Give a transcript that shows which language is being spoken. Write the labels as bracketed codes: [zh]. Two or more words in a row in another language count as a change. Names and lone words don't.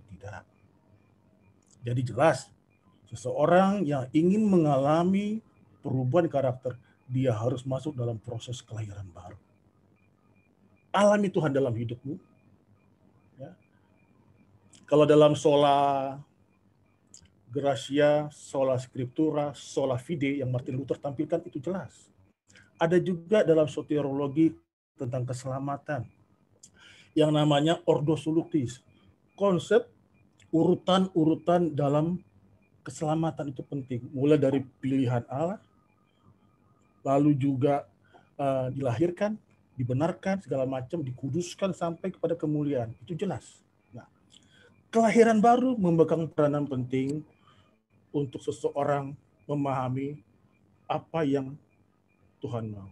[id] Tidak. Jadi jelas, seseorang yang ingin mengalami perubahan karakter, dia harus masuk dalam proses kelahiran baru. Alami Tuhan dalam hidupmu. Ya. Kalau dalam [la] sola gratia, sola scriptura, sola fide [id] yang Martin Luther tampilkan itu jelas. Ada juga dalam soteriologi tentang keselamatan yang namanya [la] ordo salutis. [id] Konsep urutan-urutan dalam keselamatan itu penting. Mulai dari pilihan Allah, lalu juga dilahirkan, dibenarkan, segala macam, dikuduskan sampai kepada kemuliaan. Itu jelas. Nah, kelahiran baru memegang peranan penting untuk seseorang memahami apa yang Tuhan mau.